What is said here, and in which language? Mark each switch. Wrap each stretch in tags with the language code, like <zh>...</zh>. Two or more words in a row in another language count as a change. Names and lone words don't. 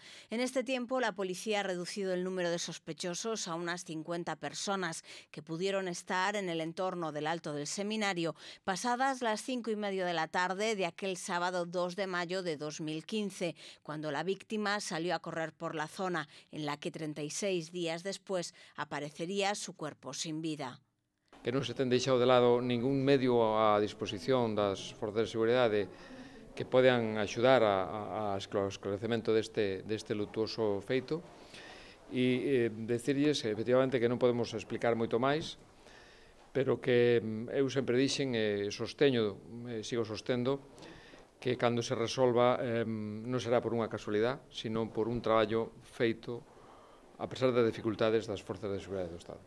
<es>En este tiempo, la policía ha reducido el número de sospechosos a unas 50 personas que pudieron estar en el entorno del Alto del Seminario pasadas las 5:30 de la tarde de aquel sábado 2 de mayo de 2015, cuando la víctima salió a correr por la zona en la que 36 días después aparecería su cuerpo sin vida.</es> <gl>Que non se ten deixado de lado ningún medio a disposición das forzas de seguridade que poden axudar ao esclarecemento deste lutuoso feito e decirlles efectivamente que non podemos explicar moito máis, pero que eu sempre dixen e sigo sostendo que cando se resolva non será por unha casualidade, sino por un traballo feito a pesar das dificultades das forzas de seguridade do Estado.</gl>